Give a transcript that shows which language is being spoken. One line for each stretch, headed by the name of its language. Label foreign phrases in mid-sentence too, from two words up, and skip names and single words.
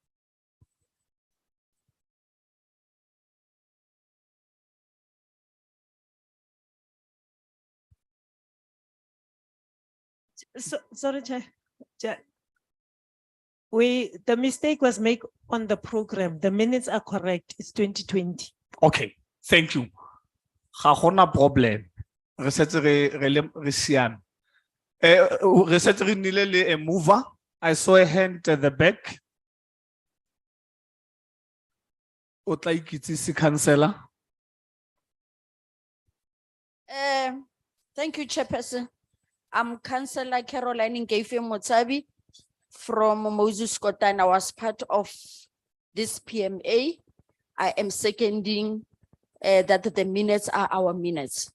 English: Sorry, Chair. The mistake was made on the program. The minutes are correct. It's 2020. Okay, thank you.
Tswana: Ga gona problem. Re setse re siame. Re setse re nnile le a mover.
English: I saw a hand at the back.
Tswana: O tla ikitsise councillor.
English: Thank you, Chairperson. I'm Councillor Caroline Nkefe Motsabi from Moses Kotane. I was part of this PMA. I am seconding that the minutes are our minutes.